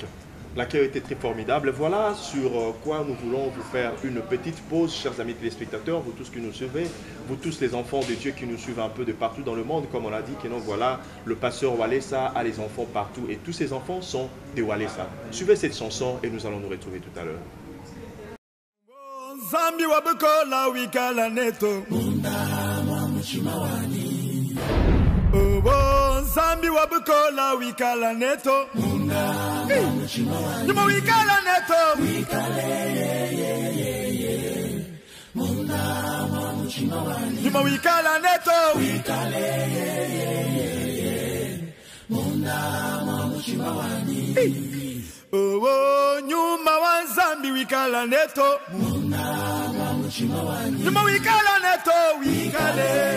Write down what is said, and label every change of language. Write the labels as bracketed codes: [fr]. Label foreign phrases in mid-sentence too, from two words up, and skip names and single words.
[fr] L'accueil était très formidable. Voilà sur quoi nous voulons vous faire une petite pause, chers amis téléspectateurs, vous tous qui nous suivez, vous tous les enfants de Dieu qui nous suivent un peu de partout dans le monde, comme on l'a dit, que non, voilà, le pasteur Walesa a les enfants partout et tous ces enfants sont des Walesa. Suivez cette chanson et nous allons nous retrouver tout à l'heure. [kg] Zambi wabukola wikala neto Zambi wabukola wikala neto Nimo wikala neto Nimo wikala neto Nyuma wa Zambi wikala neto Nyuma wikala neto wikale